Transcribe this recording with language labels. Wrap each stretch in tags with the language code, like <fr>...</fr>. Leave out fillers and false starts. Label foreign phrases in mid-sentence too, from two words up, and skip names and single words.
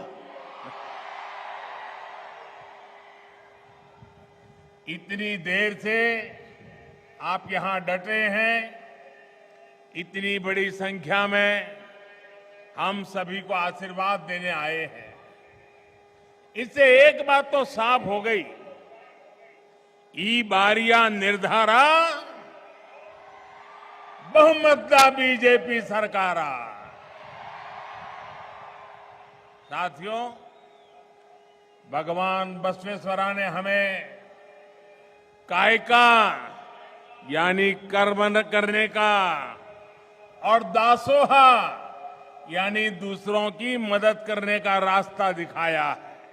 <hi>इतनी देर से आप यहां डटे हैं. इतनी बड़ी संख्या में हम सभी को आशीर्वाद देने आए हैं. इससे एक बात तो साफ हो गई,</hi> <kn>ಈ ಬಾರಿಯ ನಿರ್ಧಾರ ಬಹುಮತದ ಬಿಜೆಪಿ ಸರ್ಕಾರ.</kn> <hi>साथियों, भगवान बसवेश्वरा ने हमें कायका यानी कर्म न करने का और दासोहा यानी दूसरों की मदद करने का रास्ता दिखाया है.</hi>